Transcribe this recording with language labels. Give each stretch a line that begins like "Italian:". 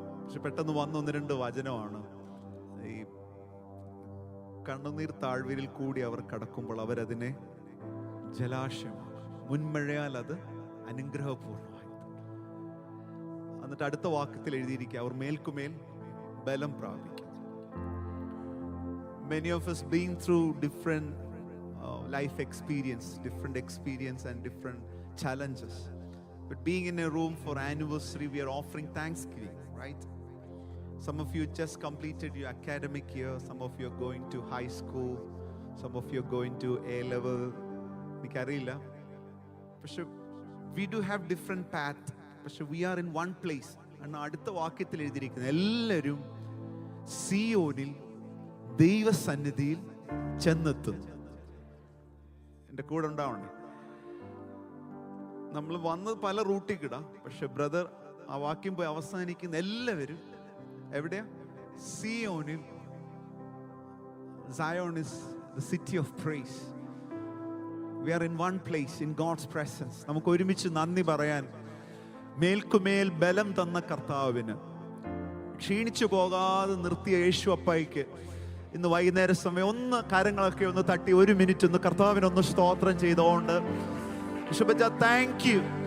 Malayalam: പക്ഷെ പെട്ടെന്ന് വന്ന ഒന്ന് രണ്ട് വചനമാണ്. ഈ കണ്ണുനീർ താഴ്വരയിൽ കൂടി അവർ കടക്കുമ്പോൾ അവരതിനെ ജലാശയമാണ്, മുൻമഴയാൽ അത് അനുഗ്രഹപൂർണ്ണമായി. എന്നിട്ട് അടുത്ത വാക്യത്തിൽ എഴുതിയിരിക്കുക, അവർ മേൽക്കുമേൽ ബലം പ്രാപിക്കും.
English: Many of us been through different life experience, different experience and different challenges. But being in a room for anniversary, we are offering thanksgiving, right? Some of you just completed your academic year. Some of you are going to high school. Some of you are going to A level.
Malayalam: എനിക്കറിയില്ല. പക്ഷെ
English: we do have different path.
Malayalam: പക്ഷെ
English: we are in one place.
Malayalam: ആണ് അടുത്ത വാക്യത്തിൽ എഴുതിയിരിക്കുന്നത്. എല്ലാവരും സിയോനിൽ ദൈവസന്നിധിയിൽ ചെന്നെത്തുന്നു. എൻ്റെ കൂടെ ഉണ്ടാവണം. നമ്മൾ വന്നത് പല റൂട്ടിൽ കിടാം. പക്ഷെ ബ്രദർ ആ വാക്യം പോയി അവസാനിക്കുന്ന എല്ലാവരും എവിടെയാ? സിയോനിൽ.
English: Zion is the city of praise. We are in one place in God's presence.
Malayalam: നമുക്ക് ഒരുമിച്ച് നന്ദി പറയാൻ മേൽക്കുമേൽ ബലം തന്ന കർത്താവിന്, ക്ഷീണിച്ചു പോകാതെ നിർത്തിയ യേശു അപ്പായിക്ക് ഇന്ന് വൈകുന്നേര സമയം ഒന്ന് കാര്യങ്ങളൊക്കെ ഒന്ന് തട്ടി 1 മിനിറ്റ് ഒന്ന് കർത്താവിനൊന്ന് സ്തോത്രം ചെയ്തുകൊണ്ട്
English: Thank you.